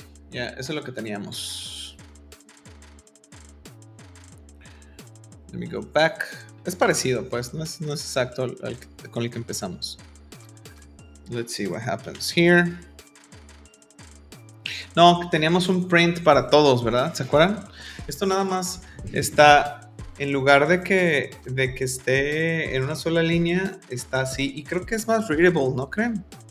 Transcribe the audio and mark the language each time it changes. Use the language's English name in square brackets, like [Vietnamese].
[Spanish] Ya, eso es lo que teníamos. [English] Let me go back. [Spanish] Es parecido, pues, no es exacto con el que empezamos. [English] Let's see what happens here. [Spanish] No, teníamos un print para todos, ¿verdad? ¿Se acuerdan? Esto nada más está, en lugar de que esté en una sola línea, está así. Y creo que es más readable, ¿no creen?